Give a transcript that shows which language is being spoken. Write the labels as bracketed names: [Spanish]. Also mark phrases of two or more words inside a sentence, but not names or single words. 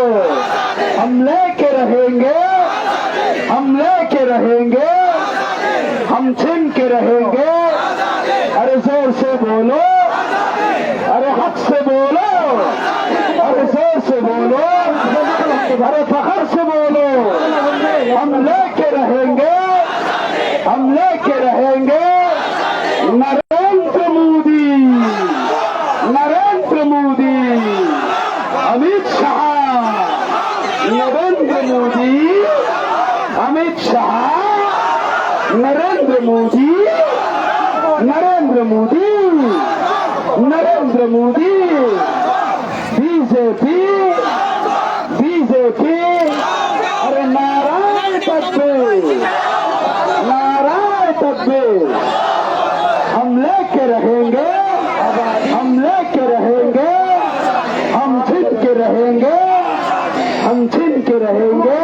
[Hindi] हम लेके रहेंगे, हम लेके रहेंगे, हम छिन के रहेंगे। अरे जोर से बोलो, अरे हक से बोलो, अरे जोर से बोलो, अरे फखर से बोलो। हम लेके रहेंगे, हम लेके रहेंगे। नरेंद्र मोदी, नरेंद्र मोदी, अमित शाह, नरेंद्र मोदी, अमित शाह, नरेंद्र मोदी, नरेंद्र मोदी, नरेंद्र मोदी, बीजेपी, बीजेपी। अरे नारायण तकबीर, नारायण तकबीर। हम लेके रहेंगे, हम लेके रहेंगे, हम छिन के रहेंगे, हम छिन के रहेंगे।